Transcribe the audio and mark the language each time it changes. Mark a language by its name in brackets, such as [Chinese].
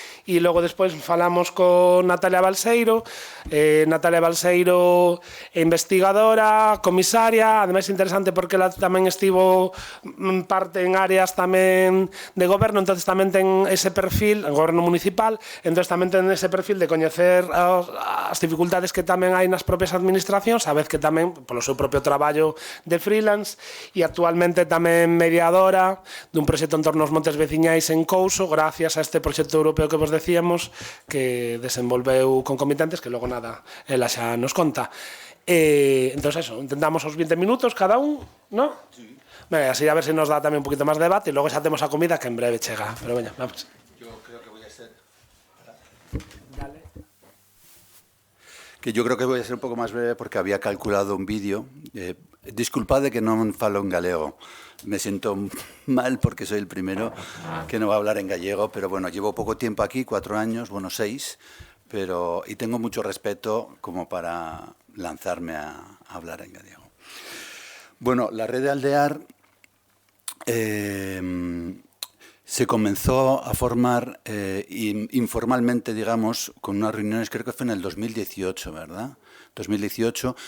[Galician] E logo despois falamos con Natalia Balseiro. Natalia Balseiro é investigadora, comisaria, ademais interesante porque ela tamén estivo parte en áreas tamén de goberno, entonces tamén ten ese perfil, en goberno municipal, entonces tamén ten ese perfil de coñecer as dificultades que tamén hai nas propias administracións, a vez que tamén polo seu propio traballo de freelance, e actualmente tamén mediadora dun proxecto en torno aos montes veciñais en Couso, gracias a este proxecto europeo que vos decíamos, que desenvolveu concomitantes, que logo nada, ela xa nos conta. Entón, eso, intentamos os 20 minutos cada un, ¿no? Sí. Venga, así a ver se nos dá tamén un poquito máis debate, e logo xa temos a comida que en breve chega, pero veña, vamos. [Spanish] Yo creo que voy a ser... Yo creo que voy a ser un [Galician] pouco máis [Spanish] breve porque había calculado un vídeo. [Galician] Disculpade que non falo en galego. [Spanish] Me siento mal porque soy el primero que no va a hablar en gallego, pero bueno, llevo poco tiempo aquí, 4 años, bueno, 6, y tengo mucho respeto como para lanzarme a hablar en gallego. Bueno, la Red de Aldear se comenzó a formar informalmente, digamos, con unas reuniones, creo que fue en el 2018, ¿verdad? 2018.